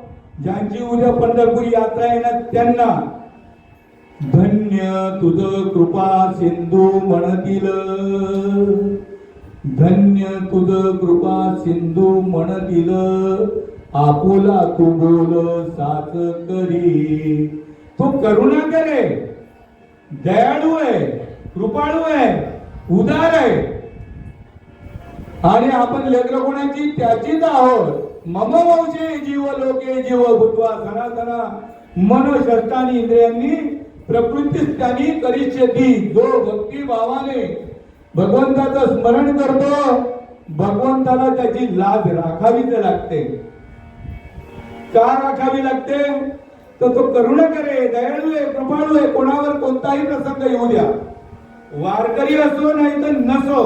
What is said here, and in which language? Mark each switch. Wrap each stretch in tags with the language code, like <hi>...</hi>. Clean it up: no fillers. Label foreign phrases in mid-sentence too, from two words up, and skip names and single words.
<mr>ज्यांची उद्या पंढरपूर यात्रा येणार त्यांना. धन्य तुझ कृपा सिंधू म्हणतील, धन्य तुझ कृपा सिंधू म्हणतील, आपुला तू बोल साच करी. तू करुणा करे, दयाळू आहे, कृपाळू आहे, उदार आहे. आणि आपण लेकरं कोणाची? त्याचीच आहोत.</mr> <sa>मम वंशे जीव लोके जीव भूत्वा सनातना मनोशस्त्रानी इंद्रियांनी प्रकृतीस त्यांनी करिष्यती.</sa> <mr>जो भक्ती भावाने भगवंताचं स्मरण करतो, भगवंताला त्याची लाज राखावीच लागते. का राखावी लागते? तर तो करुणा करे, दयाळू आहे, कृपाळू आहे. कोणावर कोणताही प्रसंग येऊ द्या, वारकरी असो नाही तर नसो.</mr>